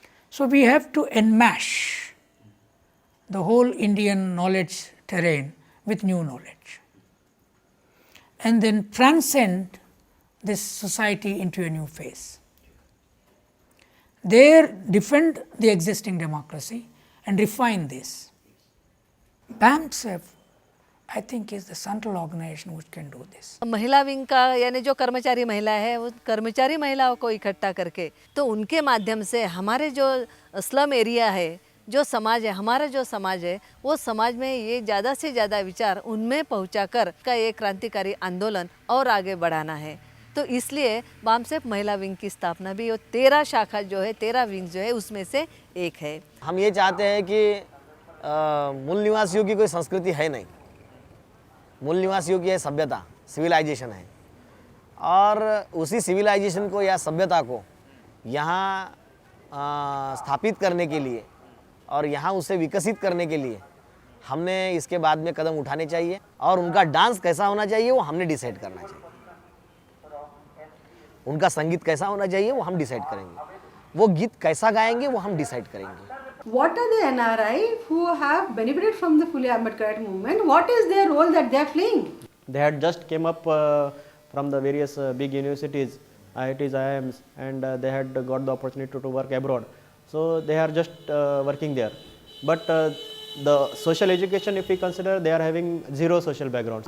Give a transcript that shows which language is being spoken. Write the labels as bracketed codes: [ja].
[en] So we have to enmesh the whole Indian knowledge terrain with new knowledge, and then transcend this society into a new phase. There defend the existing democracy and refine this. BAMSEF, I think, is the central organization which can do this. [hi] महिला wing का यानी जो कर्मचारी महिला है वो कर्मचारी महिलाओं को इकट्ठा करके तो उनके माध्यम से हमारे जो स्लम एरिया है, जो समाज है, हमारा जो समाज है, वो समाज में ये ज़्यादा से ज़्यादा विचार उनमें पहुंचाकर का एक क्रांतिकारी आंदोलन और आगे बढ़ाना है। तो इसलिए बामसेफ महिला विंग की स्थापना भी, वो 13 शाखा जो है, 13 विंग जो है, उसमें से एक है। हम ये चाहते हैं कि मूल निवासियों की कोई संस्कृति है नहीं, मूल निवासियों की है सभ्यता, सिविलाइजेशन है, और उसी सिविलाइजेशन को या सभ्यता को यहाँ स्थापित करने के लिए और यहाँ उसे विकसित करने के लिए हमने इसके बाद में कदम उठाने चाहिए, और उनका डांस कैसा होना चाहिए वो हमने डिसाइड करना चाहिए, उनका संगीत कैसा होना चाहिए वो हम डिसाइड करेंगे, वो गीत कैसा गाएंगे वो हम डिसाइड करेंगे। [en] What are the NRI who have benefited from the fully Ambedkarite movement? What is their role that they are playing? They had just came up from the various big universities, IITs, IIMs, and they had got the opportunity to work abroad. So they are just working there. But the social education, if we consider, they are having zero social backgrounds.